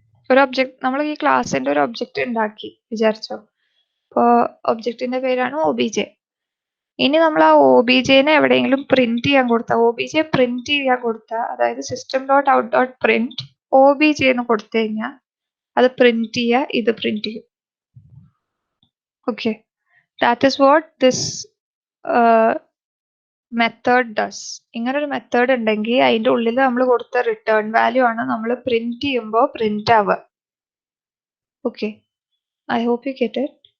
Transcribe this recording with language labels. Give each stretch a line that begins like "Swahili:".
Malayalam: ഒരു ഒബ്ജക്റ്റ്, നമ്മൾ ഈ ക്ലാസ്സിന്റെ ഒരു ഒബ്ജക്റ്റ് ഉണ്ടാക്കി വിചാരിച്ചോ. ഇപ്പോ ഒബ്ജക്റ്റിന്റെ പേരാണ് OBJ. ഇനി നമ്മൾ ആ OBJനെ എവിടെയെങ്കിലും പ്രിന്റ് ചെയ്യാൻ കൊടുത്താൽ, OBJ പ്രിന്റ് ചെയ്യാൻ കൊടുത്താൽ, അതായത് system.out.print OBJ എന്ന് കൊടുത്തു കഴിഞ്ഞാൽ അത് പ്രിന്റ് ചെയ്യുക, ഇത് പ്രിന്റ് ചെയ്യും.
English: Okay, that is what this method does.
Malayalam: ഇങ്ങനെ ഒരു മെത്തേഡ് ഉണ്ടെങ്കിൽ അതിന്റെ ഉള്ളിൽ നമ്മൾ കൊടുത്ത റിട്ടേൺ വാല്യൂ ആണ് നമ്മൾ പ്രിന്റ് ചെയ്യുമ്പോൾ പ്രിന്റ് ആവുക.
English: Okay, I hope you get it.